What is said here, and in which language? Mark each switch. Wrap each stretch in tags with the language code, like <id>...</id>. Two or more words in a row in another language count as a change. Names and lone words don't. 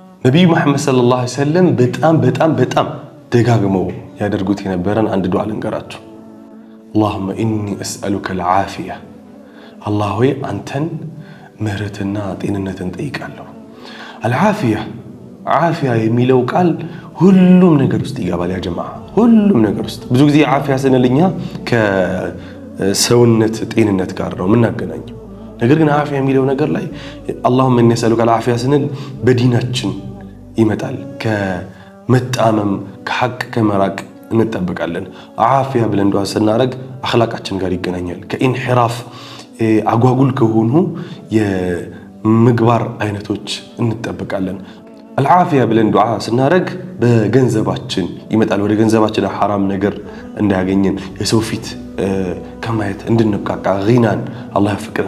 <am>ነብዩ መሐመድ</am> <ar>صلى الله عليه وسلم</ar> <am>በጣም ደጋግመው ያደርጉት የነበረን አንድ ዱዓ ልንገራችሁ።</am> <ar>اللهم إني أسألك العافية</ar> <am>الله ሆይ አንተን ምህረትና ጤንነትን ጠይቃለሁ። العافية ዓፊያ የሚለው ቃል ሁሉም ነገር ውስጥ ይገባል</am> <ar>يا جماعة፣</ar> <am>ሁሉም ነገር ውስጥ። ብዙ ጊዜ ዓፊያ ስንልኛ ከሰውነት ጤንነት ጋር ነው የምናገናኘው። ነገር ግን ዓፊያ የሚለው ነገር ላይ</am> <ar>اللهم إني أسألك العافية</ar> <am>ስንል በዲናችን ይመጣል። ከመጣመም ከሐቅ ከመራቅ እንጠብቃለን። ዓፊያ ብለን ዱዓ ስናረግ አኽላቃችን ጋር ይገናኛል። ከኢንሒራፍ አጓጉል ከሆኑ የምግባር አይነቶች እንጠብቃለን። العافية ብለን ዱዓ ስናረግ በገንዘባችን ይመጣል። ወደ ገንዘባችን ሐራም ነገር እንዳያገኘን የሰው ፊት ከማየት እንድንቃቃ ጊናን አላህ ያፈቅራል።</am>